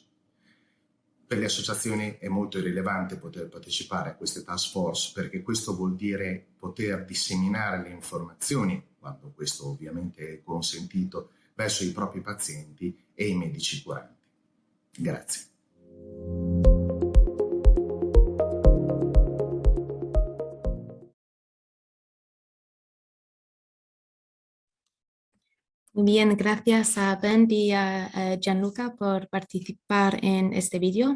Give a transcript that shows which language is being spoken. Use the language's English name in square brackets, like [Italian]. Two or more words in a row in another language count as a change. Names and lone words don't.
[Italian] Per le associazioni è molto rilevante poter partecipare a queste task force, perché questo vuol dire poter disseminare le informazioni, quando questo ovviamente è consentito, verso i propri pazienti e i medici curanti. Grazie. [Spanish] Bien, gracias a Ben y a Gianluca por participar en este vídeo.